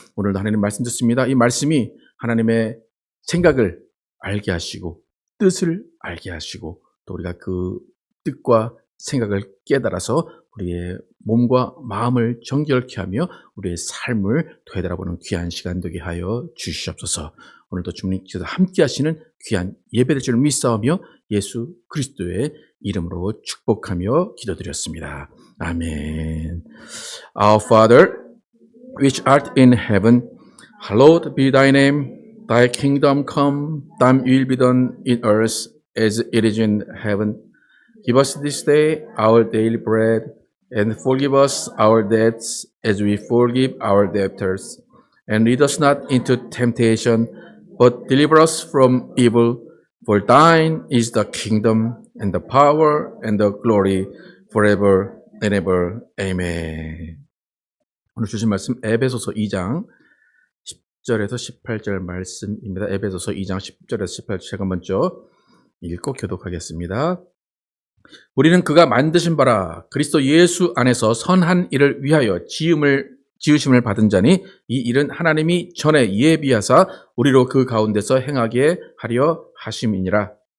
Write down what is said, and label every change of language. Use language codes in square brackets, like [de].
[ko] 오늘도 하나님 말씀 듣습니다. 이 말씀이 하나님의 생각을 알게 하시고 뜻을 알게 하시고 또 우리가 그 뜻과 생각을 깨달아서 우리의 몸과 마음을 정결케 하며 우리의 삶을 되돌아보는 귀한 시간 되게 하여 주시옵소서. 오늘도 주님께서 함께 하시는 귀한 예배될 줄 믿사오며 예수 그리스도의 이름으로 축복하며 기도드렸습니다. 아멘. [en] Our Father, which art in heaven, hallowed be thy name. Thy kingdom come, thy will be done in earth as it is in heaven. Give us this day our daily bread, and forgive us our debts as we forgive our debtors. And lead us not into temptation, but deliver us from evil. For thine is the kingdom, and the power, and the glory, forever and ever. Amen. [ko] 오늘 주신 말씀 에베소서 2장 10절에서 18절 말씀입니다. 에베소서 2장 10절에서 18절 제가 먼저 읽고 교독하겠습니다. 우리는 그가 만드신 바라 그리스도 예수 안에서 선한 일을 위하여 지으심을 받은 자니 이 일은 하나님이 전에 예비하사 우리로 그 가운데서 행하게 하려 하심이니라.